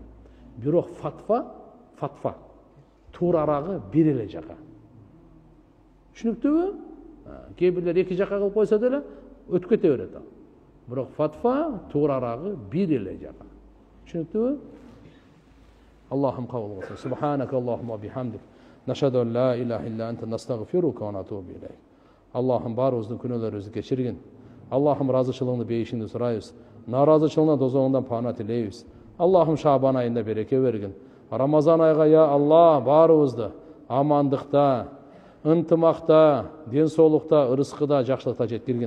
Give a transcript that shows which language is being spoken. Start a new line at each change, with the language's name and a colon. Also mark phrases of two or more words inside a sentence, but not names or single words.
Kyrgyz: Бирок фатва туурарагы бир эле жака. Түшүнүктүүбү? Кээ бирлер эки жака кылып койсо деле өтүп кете берет. Бирок фатва туурарагы бир эле жака. Түшүнүктүүбү? Аллахым кабыл кылсын.
Arabic: سبحانك اللهم وبحمدك نشهد أن لا إله إلا أنت نستغفرك ونتوب إليك.
Kyrgyz: Аллахым барыбыздын күнөөлөрүбүздү кечиргин. Аллахым разычылыгыңды бейишиңди сурайбыз. Наразычылыгыңдан тозогуңдан паана тилейбиз. Аллахым Шабан айында береке бергин. Рамазан айга
Arabic: يا الله
Kyrgyz: барыбызды амандыкта, ынтымакта, ден соолукта, ырыскыда, жакшылыкта жеткиргин.